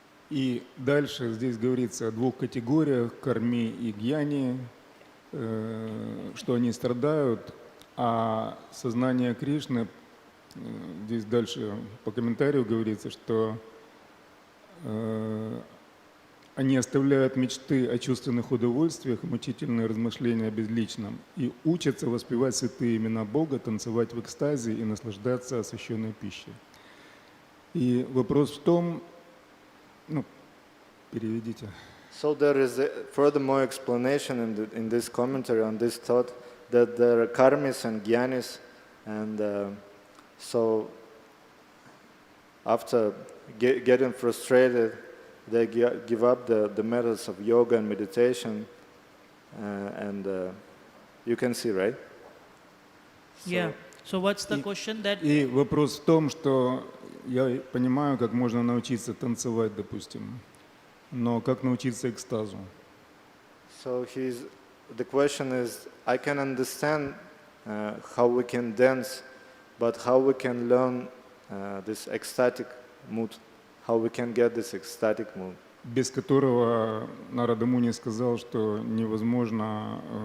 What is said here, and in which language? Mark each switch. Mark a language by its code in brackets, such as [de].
[ru] И дальше здесь говорится о двух категориях, карми и гьяни, что они страдают, а сознание Кришны, здесь дальше по комментарию говорится, что они оставляют мечты о чувственных удовольствиях, мучительные размышления о безличном и учатся воспевать святые имена Бога, танцевать в экстазе и наслаждаться освященной пищей. И вопрос в том, переведите. [en] So there is a furthermore explanation in this commentary on this thought that there are karmis and gyanis, and so after getting frustrated, they give up the methods of yoga and meditation, and you can see, right? Yeah. So what's the question that... [ru] И вопрос в том, что я понимаю, как можно научиться танцевать, допустим, но как научиться экстазу? [en] So the question is, I can understand how we can dance, but how we can learn this ecstatic mood, how we can get this ecstatic mood. [ru] Без которого Нарада Муни сказал, что невозможно.